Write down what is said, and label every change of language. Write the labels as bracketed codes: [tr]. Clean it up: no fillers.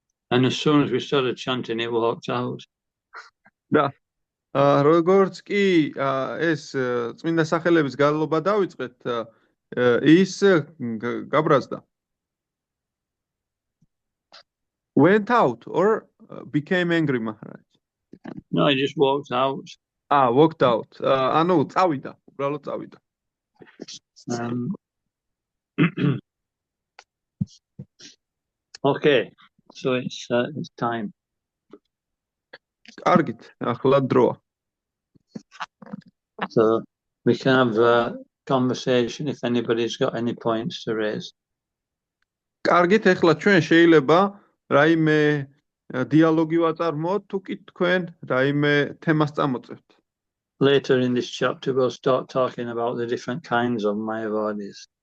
[en] And as soon as we started chanting, it walked out. [ka] და როგორც კი ეს წმინდა სახელების გალობა დავიწყეთ, ის გაბრაზდა. [en] Went out or became angry, Maharaj? No, he just walked out. Walked out. [ka] ანუ წავიდა, უბრალოდ წავიდა. [en] Okay, so it's time. [ka] კარგით, ახლა დროა. [en] So we can have a conversation if anybody's got any points to raise. [ka] კარგით, ახლა ჩვენ შეიძლება რაიმე დიალოგი ვაწარმოოთ, თუ კი თქვენ რაიმე თემას წამოწევთ. [en] Later in this chapter, we'll start talking about the different kinds of Mayavadis.